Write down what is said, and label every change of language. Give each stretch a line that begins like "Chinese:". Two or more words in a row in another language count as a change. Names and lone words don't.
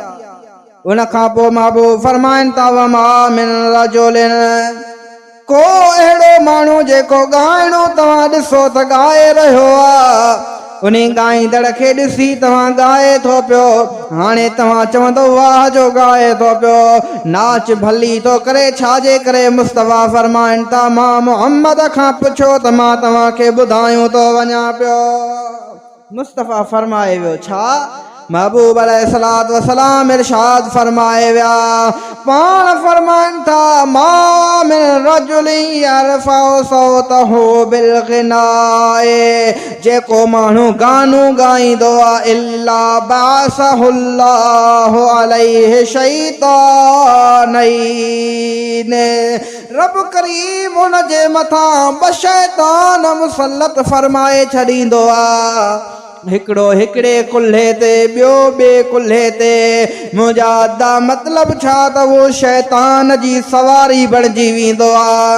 Sindhi: उन खां पोइ महबूब फरमाइनि था
Arabic: وما من رجل
Sindhi: को अहिड़ो माण्हू जेको ॻाइणो तव्हां ॾिसो त ॻाए रहियो आहे उन ॻाईंदड़ खे ॾिसी तव्हां ॻाए थो पियो हाणे तव्हां चवंदो वाह जो ॻाए थो पियो नाच भली थो करे छाजे करे मुस्तफ़ा फरमाइनि था मां मुहम्मद खां पुछो त मां तव्हांखे ॿुधायूं थो वञा पियो। मुस्तफ़ा फरमाए वियो छा महबूब
Arabic: عليه الصلاة والسلام
Sindhi: इरशाद फरमाए विया पाण फरमाइनि था
Arabic: ما من رجل يرفع صوته بالغناء
Sindhi: जेको माण्हू गानो ॻाईंदो आहे
Arabic: إلا بعثه الله عليه
Sindhi: शैतानैन रब करीम उन जे मथां ॿ शैतान मुसलत फरमाए छॾींदो आहे हिकिड़ो हिकिड़े कुल्हे ते ॿियो ॿिए कुल्हे ते मुंहिंजा अदा मतिलबु छा त उहो शैतान जी सवारी बणिजी वेंदो आहे।